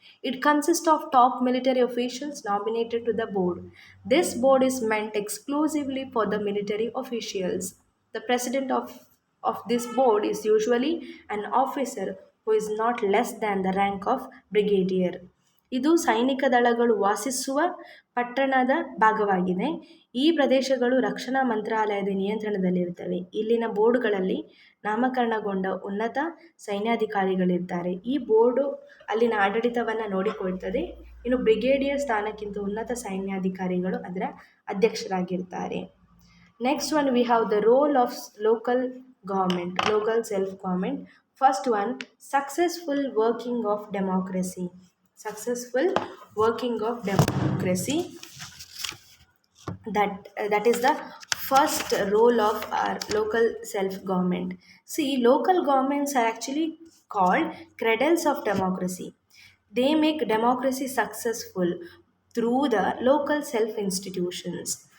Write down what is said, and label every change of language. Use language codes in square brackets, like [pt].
[en] It consists of top military officials nominated to the board. This board is meant exclusively for the military officials. The president of this board is usually an officer who is not less than the rank of brigadier. [kn] ಇದು ಸೈನಿಕ ದಳಗಳು ವಾಸಿಸುವ ಪಟ್ಟಣದ ಭಾಗವಾಗಿದೆ. ಈ ಪ್ರದೇಶಗಳು ರಕ್ಷಣಾ ಮಂತ್ರಾಲಯದ ನಿಯಂತ್ರಣದಲ್ಲಿರುತ್ತವೆ. ಇಲ್ಲಿನ ಬೋರ್ಡ್ಗಳಲ್ಲಿ ನಾಮಕರಣಗೊಂಡ ಉನ್ನತ ಸೈನ್ಯಾಧಿಕಾರಿಗಳಿರ್ತಾರೆ. ಈ ಬೋರ್ಡು ಅಲ್ಲಿನ ಆಡಳಿತವನ್ನು ನೋಡಿಕೊಳ್ತದೆ. ಇನ್ನು ಬ್ರಿಗೇಡಿಯರ್ ಸ್ಥಾನಕ್ಕಿಂತ ಉನ್ನತ ಸೈನ್ಯಾಧಿಕಾರಿಗಳು ಅದರ ಅಧ್ಯಕ್ಷರಾಗಿರ್ತಾರೆ. [en] Next one we have the role of local government, local self government. First one, successful working of democracy. Successful working of democracy, that is the first role of our local self government. See, local governments are actually called cradles of democracy. They make democracy successful through the local self institutions.